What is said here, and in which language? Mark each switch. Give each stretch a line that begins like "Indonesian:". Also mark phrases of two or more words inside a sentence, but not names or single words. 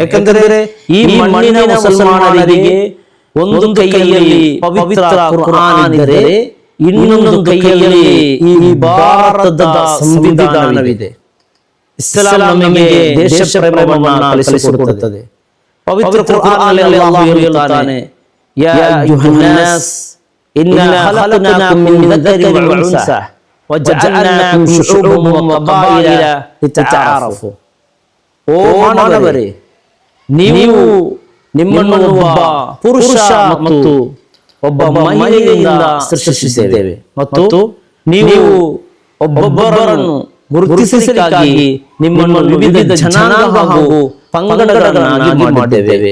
Kannada: ಯಾಕೆಂದರೆ ಈ ಮಣ್ಣಿನ ಮುಸಲ್ಮಾನರಿಗೆ ಒಂದು ಕೈಯಲ್ಲಿ ಪವಿತ್ರ ಕುರ್ಆನ್ ಇದ್ದರೆ ಇನ್ನೊಂದು ಕೈಯಲ್ಲಿ ಈ ಭಾರತದ ಸಂವಿಧಾನವಿದೆ. ಇಸ್ಲಾಂ ನಮಗೆ ದೇಶ ಪ್ರೇಮವನ್ನು ಕಲಿಸಿಕೊಡುತ್ತದೆ. ಪವಿತ್ರ ಕುರ್ಆನ್ನಲ್ಲಿ ಅಲ್ಲಾಹ್ ಹೇಳುತ್ತಾನೆ,
Arabic: يا أيها الناس إنا خلقناكم من ذكر وانثى وجعلناكم شعوبا وقبائل لتعارفوا.
Kannada: ಓ ಮಾನವರೇ, ನೀವು ನಿಮ್ಮನ್ನು ಒಬ್ಬ ಪುರುಷ ಮತ್ತು ಒಬ್ಬ ಮಹಿಳೆಯಿಂದ ಸೃಷ್ಟಿಸಿದ್ದೇವೆ ಮತ್ತು ನೀವು ಒಬ್ಬೊಬ್ಬರನ್ನು ಗುರುತಿಸಲಿಕ್ಕಾಗಿ ನಿಮ್ಮನ್ನು ವಿವಿಧ ಜನಾಂಗ ಹಾಗೂ ಪಂಗಡಗಳನ್ನಾಗಿ ಮಾಡಿದ್ದೇವೆ.